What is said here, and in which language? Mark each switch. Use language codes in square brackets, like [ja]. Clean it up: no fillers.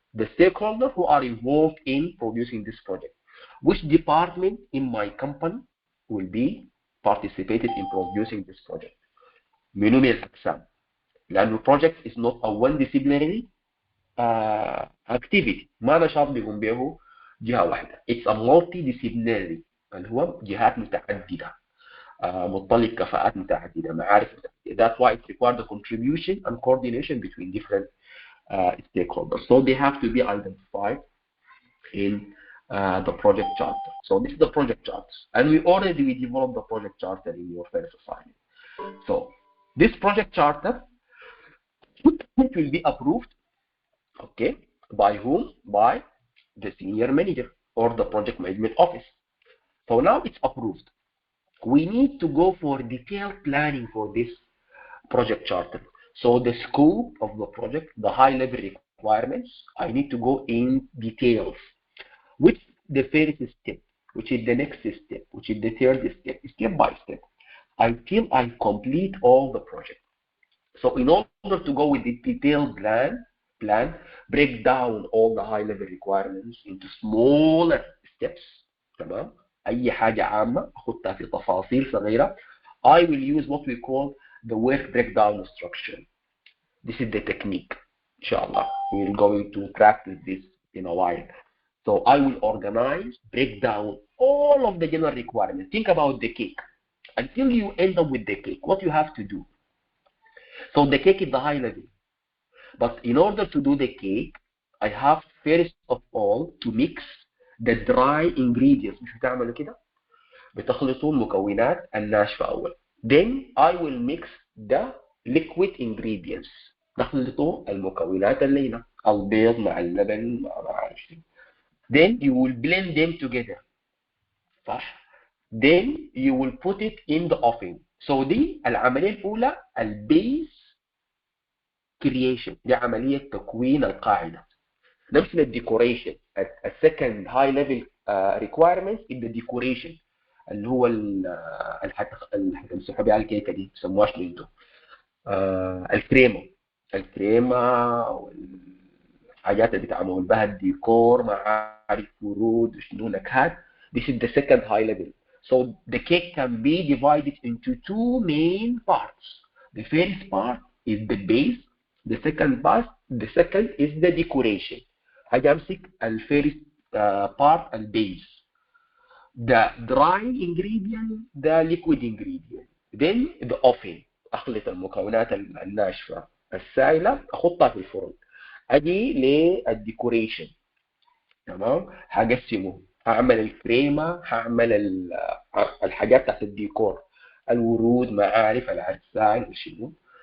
[en] The stakeholder who are involved in producing this project. Which department in my company will be participated in producing this project? [ar] منو من الأقسام؟ لأنه [en] project is not a one disciplinary activity. [ar] ما نشاط بيقوم به جهة واحدة. [en] It's a multidisciplinary [ar] اللي هو جهات متعددة. متطلب كفاءات متعددة، معارف متعددة. [en] That's why it requires the contribution and coordination between different stakeholders. So they have to be identified in the project charter. So this is the project chart. And we developed the project charter in your first assignment. So this project charter it will be approved, okay, by whom? By the senior manager or the project management office. So now it's approved. We need to go for detailed planning for this project charter. So the scope of the project, the high level requirements, I need to go in details. Which the first step, which is the next step, which is the third step by step, until I complete all the project. So in order to go with the detailed plan, break down all the high level requirements into smaller steps. [ar] تمام؟ أي حاجة عامة أخدها في تفاصيل صغيرة. [en] I will use what we call the work breakdown structure. This is the technique. Inshallah, we're going to practice this in a while. So I will organize, break down all of the general requirements. Think about the cake. Until you end up with the cake, what you have to do. So the cake is the high level. But in order to do the cake, I have first of all to mix the dry ingredients. [ar] مش بتعملوا كده؟ بتخلطوا المكونات الناشفة أول. [en] Then I will mix the liquid ingredients. [ar] تخلطوا المكونات اللينة، البيض مع اللبن مع ما أعرف شو. [en] Then you will blend them together. [ar] صح؟ [en] Then you will put it in the oven. [ar] So دي العملية الأولى البيس creation، دي عملية تكوين القاعدة. نفس الديكوريشن. السكند هاي ليفل [en] requirements in the decoration [ar] اللي هو اللي هتمسحوا بيها الكيكه دي، بيسموهاش انتوا الكريمه. الكريمه والحاجات اللي بيتعمل بها الديكور، معارف ورود وشنو نكهات. [en] This is the second high level. So the cake can be divided into two main parts. The first part is the base. The second is the decoration. [ar] هاجي امسك الفيرست part البيس. [en] The dry ingredient, the liquid ingredient. Then the oven. [ar] اخلط المكونات الناشفه السائله احطها في الفرن. اجي للديكوريشن. تمام، هقسمه، هعمل الكريمه، هعمل الحاجات تحت الديكور، الورود، معارف، العرسان وشنو.